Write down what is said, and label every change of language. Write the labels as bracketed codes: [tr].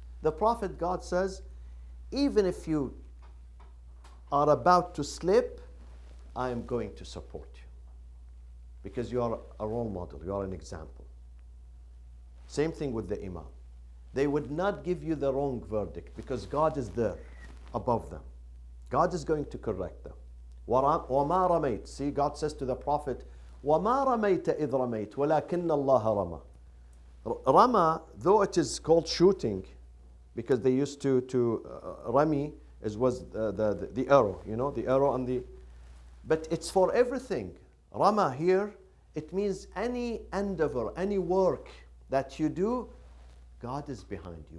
[en] The prophet, God says, even if you are about to slip, I am going to support you. Because you are a role model, you are an example. Same thing with the imam. They would not give you the wrong verdict because God is there above them. God is going to correct them. [ar] وَمَا رَمَيْتَ. [en] See, God says to the prophet, [ar] وَمَا رَمَيْتَ إِذْ رَمَيْتَ وَلَكِنَّ اللَّهَ رَمَى. [en] Rama, though it is called shooting, because they used to rami was the arrow, you know, the arrow and the, but it's for everything. Rama here, it means any endeavor, any work that you do, God is behind you.